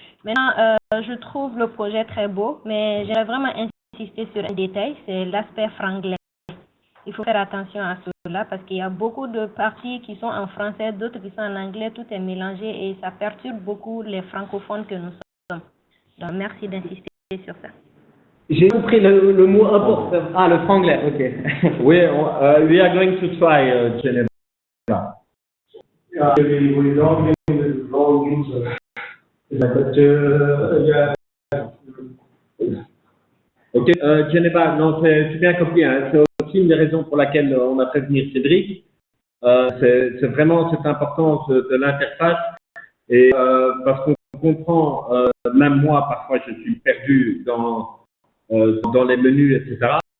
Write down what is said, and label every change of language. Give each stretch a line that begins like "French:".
French: Maintenant, je trouve le projet très beau, mais j'aimerais vraiment insister sur un détail, c'est l'aspect franglais. Il faut faire attention à cela parce qu'il y a beaucoup de parties qui sont en français, d'autres qui sont en anglais, tout est mélangé et ça perturbe beaucoup les francophones que nous sommes. Donc, merci d'insister sur ça. J'ai compris le mot important. Ah, le franglais, ok.
English: We are going to try, Geneva. Yeah, we don't use wrong user. But yeah.
French: Ok, Geneva, non, c'est bien compris. Hein. C'est aussi une des raisons pour laquelle on a fait venir Cédric. C'est vraiment cette importance de l'interface et parce qu'on comprend, même moi parfois je suis perdu dans les menus, etc.